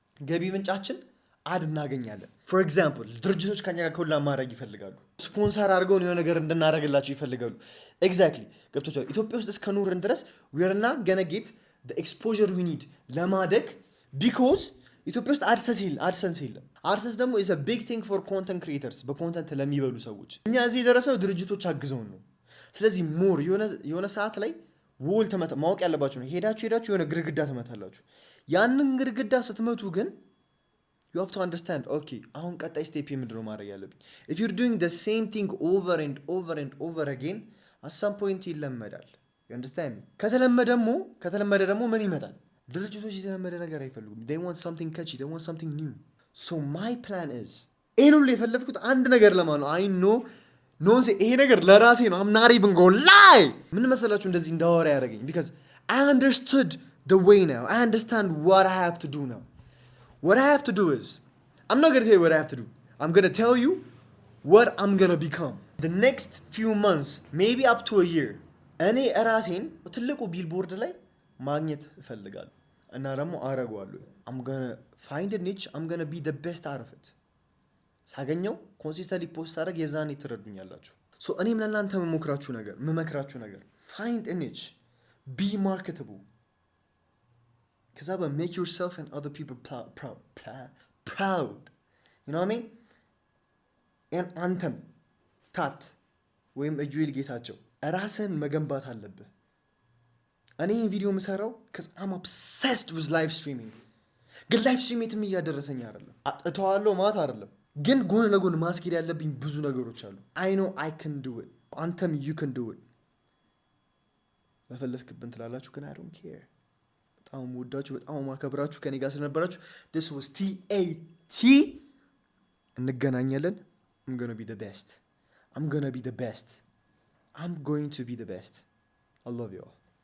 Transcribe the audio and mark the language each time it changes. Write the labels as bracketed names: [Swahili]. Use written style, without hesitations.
[Amharic] ገቢ ምንጫችን አድ እናገኛለን። [English] ፎር ኤግዛምፕል [Amharic] ድርጅቶች ከኛ ጋር ኮላብ ማድረግ ይፈልጋሉ፣ ስፖንሰር አድርገውን የሆነ ነገር እንድናደርግላቸው ይፈልጋሉ። ኤግዛክትሊ ገብቶቻል። ኢትዮጵያ ውስጥ እስከ ኑርን ድረስ [English] we are not gonna get the exposure we need [Amharic] ለማደግ because ኢትዮጵያ ውስጥ አድሰንስ የለም። አድሰንስ ደግሞ [English] is a big thing for content creators፣ [Amharic] በኮንተንት ለሚበሉ ሰዎች። እኛ እዚህ የደረስነው ድርጅቶች አግዘውን ነው። ስለዚህ ሞር የሆነ ሰዓት ላይ ወል ማወቅ ያለባችሁ ነው። ሄዳችሁ የሆነ ግርግዳ ትመታላችሁ። ያንን ግርግዳ ስትመቱ ግን [English] you have to understand okay [Amharic] አሁን ቀጣይ ስቴፕ ምንድነው ማድረግ ያለብኝ? [English] if you're doing the same thing over and over again at some point [Amharic] ይለመዳል። [English] you understand me? [Amharic] ከተለመደ ደግሞ ምን ይመጣል? ድርጅቶች የተለመደ ነገር አይፈልጉም። [English] they want something catchy, they want something new. so my plan is [Amharic] ይሄን ሁሉ የፈለፍኩት አንድ ነገር ለማለት ነው። [English] I know [Amharic] ይሄ ነገር ለራሴ ነው። [English] I'm not even gonna lie. [Amharic] ምን መሰላችሁ እንደዚህ እንዳወራ ያደረገኝ [English] because I understood the way now. I understand what I have to do now. What I have to do is I'm not going to tell you what I have to do. I'm going to tell you what I'm going to become. The next few months, maybe up to a year. [Amharic] እኔ ራሴን ትልቁ ቢልቦርድ ላይ ማግኘት እፈልጋለሁ እና ደግሞ አረጋለሁ። [English] I'm going to find a niche. I'm going to be the best out of it. [Amharic] ሳገኘው ኮንሲስተንትሊ ፖስት አደረግ የዛኔ ትረዱኛላችሁ። ሶ እኔም ለእናንተ መመክራችሁ ነገር [English] find a niche, be marketable. [Amharic] ከዛ [English] make yourself and other people proud. You know what I mean? [Amharic] and አንተም ታት ወይም እጁል ጌታቸው ራስን መገንባት አለብህ። እኔ ቪዲዮ የምሰራው [English] cuz I'm obsessed with live streaming. [Amharic] ግን live stream የትም እያደረሰኝ አይደለም። እተዋለሁ ማለት አይደለም። ግን ጎን ለጎን ማስኬድ ያለብኝ ብዙ ነገሮች አሉ። [English] I know I can do it. [Amharic] አንተም [English] you can do it. [Amharic] ለፈለፍክብን ትላላችሁ ግን [English] I don't care. [Amharic] በጣም ወዳችሁ በጣም ማከብራችሁ ከኔ ጋር ስለነበራችሁ [English] this was TAT [Amharic] እንገናኛለን። [English] I'm gonna be the best. I'm gonna be the best. I'm going to be the best. I love you all.